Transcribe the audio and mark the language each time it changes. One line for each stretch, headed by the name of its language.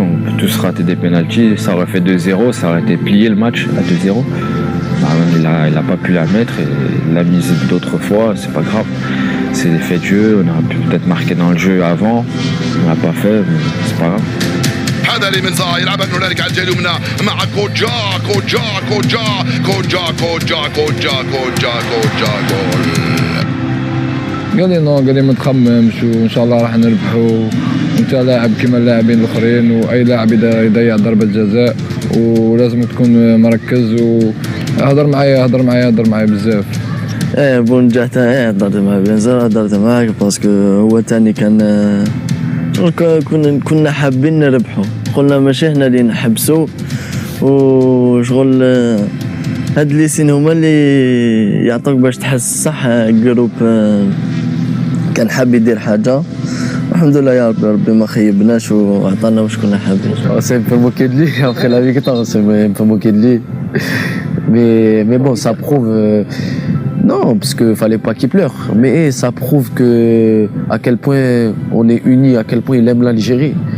French: On peut tous rater des penaltys. Ça aurait fait 2-0, ça aurait été plié le match à 2-0. Il n'a pas pu la mettre et il l'a mise d'autres fois, c'est pas grave. C'est des faits de jeu, on aurait pu peut-être marquer dans le jeu avant, on l'a pas fait, mais c'est pas grave.
Arabic: هذا اللي من صار يلعبها هنالك على الجهه اليمنى مع كوجا جول. قال لي نو، قال لي ما تخممش وان شاء الله راح نربحوا، وانت لاعب كما اللاعبين الاخرين، واي لاعب يضيع ضربه جزاء ولازم تكون مركز. وهضر معايا بزاف. بونجاح هضرت معاه بيان هضرت معاك باسكو هو تاني كان كنا حابين نربحوا، قلنا ماشي هنا اللي نحبسوا وشغل هاد لي سين هما اللي يعطوك باش تحس صح. جروب كان حاب يدير حاجه، الحمد لله يا ربي ما خيبناش وعطانا واش كنا حابين.
French: C'est un peu moqué de lui après la victoire, c'est un peu moqué de lui. Mais bon, ça prouve... non, parce qu'il ne fallait pas qu'il pleure. Mais ça prouve à quel point on est unis, à quel point il aime l'Algérie.